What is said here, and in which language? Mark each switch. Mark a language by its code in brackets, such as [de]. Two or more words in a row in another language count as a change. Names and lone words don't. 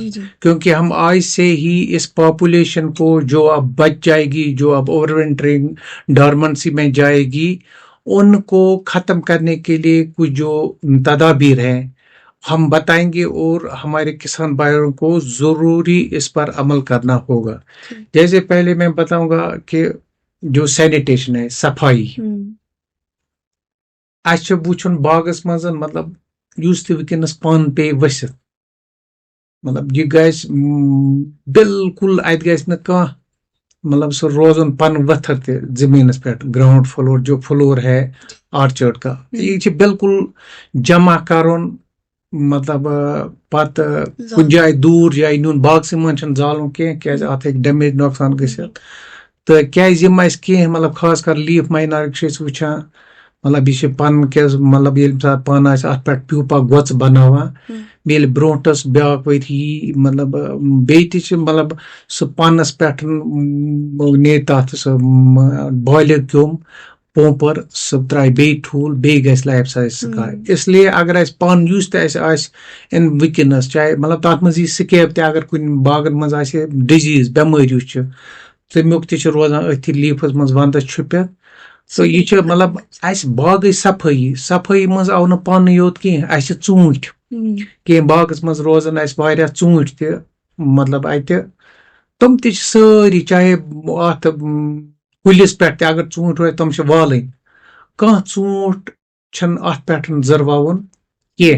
[ur] کیونکہ ہم آج سے ہی اس پاپولیشن کو جو اب بچ جائے گی, جو اب [en] over wintering dormancy [ur] میں جائے گی, ان کو ختم کرنے کے لیے کچھ جو تدابیر ہیں ہم بتائیں گے, اور ہمارے کسان بھائیوں کو ضروری اس پر عمل کرنا ہوگا. جیسے پہلے میں بتاؤں گا کہ جو سینیٹیشن ہے, صفائی, [ks] اچھا وچھن باغس مز مطلب یس تہ ونکس پن پے ؤسِتھ, مطلب یہ گژھِ بالکل ات گژھِ نہٕ کانٛہہ مطلب سُہ روزن پن ؤتھر تہ زمینس پہ, [en] ground floor [ur] جو فلور ہے آرچرڈ کا, [ks] یہ چھ بالکل جمع کرن, مطلب پتہ کن جائے دور جائے نیون, باغسے من چھنہٕ زالُن کینٛہہ کیازِ اتھ ہیٚکہِ ڈیمیج نۄقصان گٔژھِتھ. تہٕ کیازِ یِم اَسہِ کینٛہہ مطلب خاص کر [en] leaf miners [ks] چھِ أسۍ وٕچھان, مطلب یہ چھِ پن کیٛاز مطلب ییٚلہِ ساتہٕ پن آسہِ اتھ پٮ۪ٹھ پیوٗپا گۄژٕ بناوان, ییٚلہِ برونٛٹھس بیٛاکھ ؤری یی مطلب بیٚیہِ تہِ چھِ مطلب سُہ پنس پٮ۪ٹھ نیرِ تتھ سُہ بالہِ کیوٚم پومپر, سُہ ترٛایہِ بیٚیہِ ٹھوٗل, بیٚیہِ گژھِ [en] life size scar. [ur] اس لیے اگر [ks] اَسہِ پن یُس تہِ اَسہِ آسہِ ان وٕنکیٚنس, چاہے مطلب تتھ منٛز یی سکیب تہِ, اگر کُنہِ باغن منٛز آسہِ ڈِزیٖز بٮ۪مٲرۍ یُس چھِ تمیُک تہِ چھُ روزان أتھی لیفس منٛز ونٛدس چھُپِتھ. تہٕ یہِ چھِ مطلب اَسہِ باغٕچ صفٲیی, صفٲیی منٛز آو نہٕ پنٕے یوت کینٛہہ, اَسہِ چھِ ژوٗنٛٹھۍ کینٛہہ باغس منٛز روزان اَسہِ واریاہ ژوٗنٛٹھۍ تہِ, مطلب اتہِ تِم تہِ چھِ سٲری, چاہے اتھ کُلِس پٮ۪ٹھ تہِ اگر ژوٗنٛٹھۍ روزِ تِم چھِ والٕنۍ, کانٛہہ ژوٗنٛٹھ چھنہٕ اتھ پٮ۪ٹھ زٔروَوُن کینٛہہ.